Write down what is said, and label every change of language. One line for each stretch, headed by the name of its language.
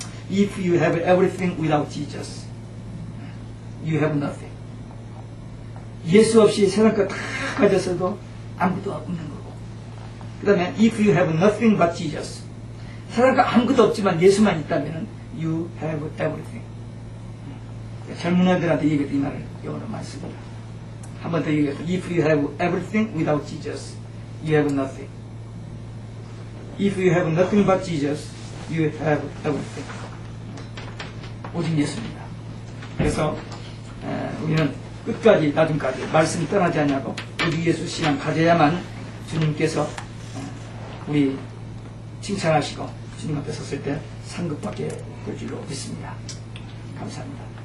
English: If you have everything without Jesus, you have nothing.
Korean: 예수 없이 세상 것 다 가졌어도 아무것도 없는 거고. 그 다음에
English: if you have nothing but Jesus,
Korean: 세상 것 아무것도 없지만 예수만 있다면
English: you have everything.
Korean: 젊은 애들한테 얘기했던 이 말을 영어로 많이 씁니다. 한 번 더 얘기했다.
English: If you have everything without Jesus, you have nothing. If you have nothing but Jesus, you have everything.
Korean: 오직 예수입니다. 그래서 우리는 끝까지 나중까지 말씀이 떠나지 않냐고 오직 예수 신앙 가져야만 주님께서 우리 칭찬하시고 주님 앞에 섰을 때 상급받게 될 줄로 믿습니다. 감사합니다.